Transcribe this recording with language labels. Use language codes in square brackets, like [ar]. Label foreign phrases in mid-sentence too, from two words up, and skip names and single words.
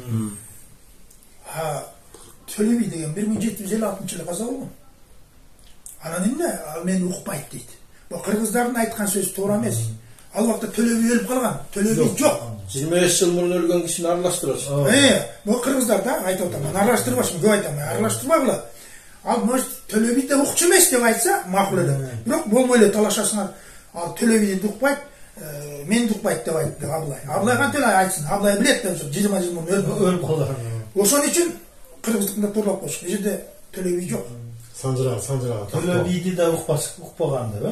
[ky] Төле би деген 1756-жылы каза болгон. Анан эмне? Ал мени укпайт дейт. Бул кыргыздардын айткан сөзү туура эмес. Ал убакта Төле би өлүп калган. Төле би жок. 25 жыл мурун өлгөн кишини аралаштырасыз. Бул кыргыздар да айтып атам. Мен аралаштырбашмын, көп айтам. Аралаштырбагыла. Ал может Төле би де укчу эмес деп айтса, макул эле. Бирок болбой эле талашасыңар. Ал Төле би де укпайт, мен укпайт деп айтты Абылай. Абылай кантип айтсын? Абылай билет деп 20 жыл мурун өлүп калган. Ошон үчүн кыргыздыкында тууралап коюш. Бул жерде Төле би жок. Санжыра. Төле биди да укпаган да.